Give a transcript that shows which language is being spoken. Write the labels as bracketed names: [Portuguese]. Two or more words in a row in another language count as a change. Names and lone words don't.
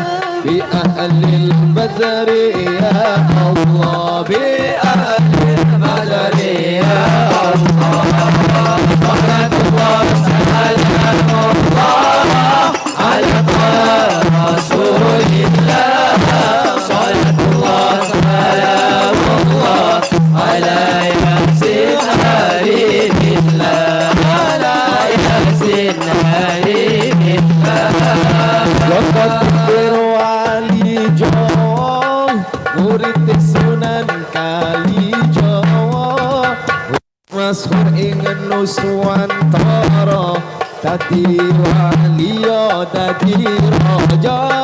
[Arabic] بأهل البدر يا الله بأهل البدر يا الله صلاة الله سلام الله على رسول الله صلاة الله سلام الله على ياسين حبيب الله على ياسين حبيب [Javanese] Loko pikir wali Jawa murid Sunan Kalijawa masyhur ing Nuswantara dadi wali dadi raja